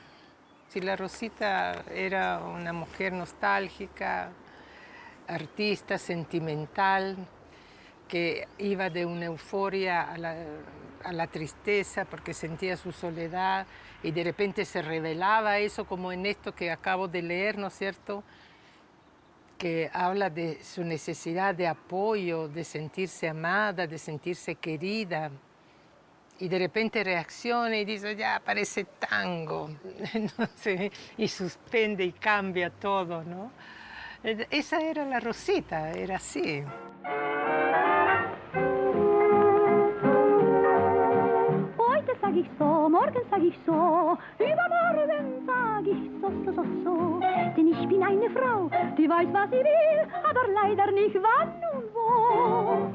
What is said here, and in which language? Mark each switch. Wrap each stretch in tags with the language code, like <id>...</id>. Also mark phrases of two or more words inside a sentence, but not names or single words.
<es>Si la Rosita era una mujer nostálgica, artista, sentimental, que iba de una euforia a la tristeza porque sentía su soledad y de repente se revelaba eso, como en esto que acabo de leer, ¿no es cierto?, que habla de su necesidad de apoyo, de sentirse amada, de sentirse querida. Y de repente reacciona y dice, ya parece tango, entonces, y suspende y cambia todo, ¿no? Esa era la Rosita, era así.</es> <de>Heute sag ich so, morgen sag ich so, übermorgen sag ich so. Denn ich bin eine Frau, die weiß, was sie will, aber leider nicht wann und wo.</de>